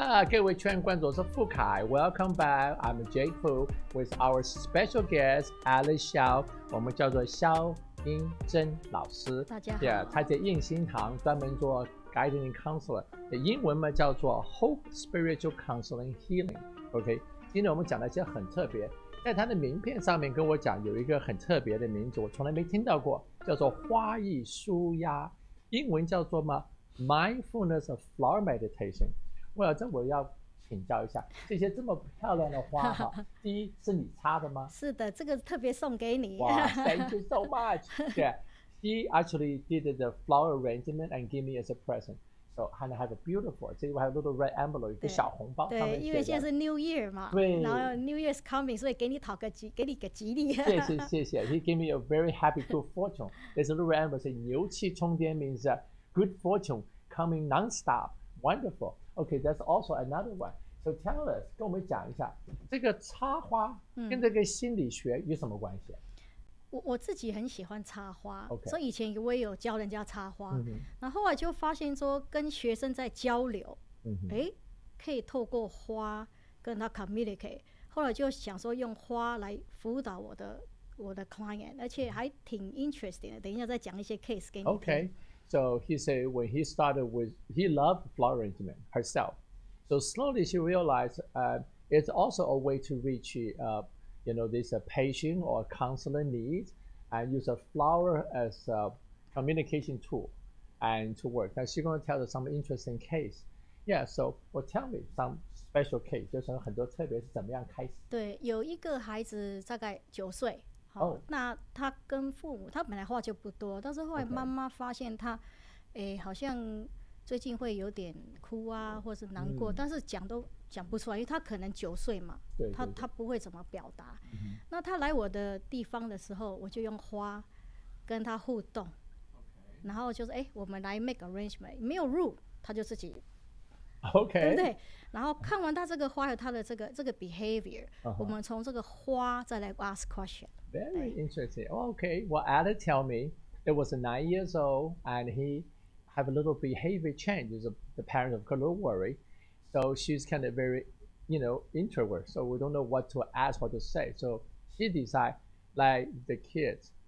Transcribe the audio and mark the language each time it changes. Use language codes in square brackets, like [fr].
[zh] 各位圈观众，我是傅凯 ， [en] Welcome back. I'm Jake Fu with our special guest Alice Xiao， [zh] 我们叫做肖英珍老师。大家好。 Yeah， 他在应心堂专门做 [en] guiding counselor， [zh] 英文嘛叫做 Hope Spiritual Counseling Healing。OK， 今天我们讲的一些很特别，在他的名片上面跟我讲有一个很特别的名字，我从来没听到过，叫做花艺舒压，英文叫做嘛 Mindfulness of Flower Meditation。这我要请教一下，这些这么漂亮的花哈，第一是你插的吗？是的，这个特别送给你。 [en] 哇 ，Thank you so much. Yeah, he actually did the flower arrangement and gave me as a present. So and I have a beautiful. So you have a little red envelope， [zh] 一个小红包。对，因为现在是 New Year 嘛，对，然后 [en] New Year is coming， [zh] 所以给你个吉利。谢谢。 [en] He gave me a very happy good fortune. There's a little red envelope say [zh] 牛气冲天 [en] means good fortune coming non-stop. Wonderful.Okay, that's also another one. So tell us， [zh] 跟我们讲一下，这个插花跟这个心理学有什么关系？我自己很喜欢插花， [en] Okay. [zh] 所以以前我也有教人家插花，然后后来就发现说跟学生在交流，可以透过花跟他 communicate， 后来就想说用花来辅导我的 client， 而且还挺 interesting 的，等一下再讲一些 case 给你听。 [en] Okay.So he said when he started he loved flower arrangement herself. So slowly she realized it's also a way to reach, this patient or counselor needs and use a flower as a communication tool and to work. Now she's going to tell us some interesting case. Yeah, so tell me some special case. [zh] 就是很多特别是怎么样开始？对，有一个孩子大概9岁。那他跟父母，他本来话就不多，但是后来妈妈发现他，好像最近会有点哭啊，或是难过，但是讲都讲不出来，因为他可能9岁嘛，他不会怎么表达。那他来我的地方的时候，我就用花跟他互动，然后就是我们来 [en] make arrangement， [zh] 没有 rule， 他就自己。 [en] Okay. [zh] 对不对？然后看完他这个花有他的这个 behavior， 我们从这个花再来 [en] ask question。 Very interesting. Okay. Well, Alex tell me it was 9 years old and he have a little behavior change. The parents of a little worried, so she's kind of very, introvert. So we don't know what to ask, what to say. So she decide like the kids.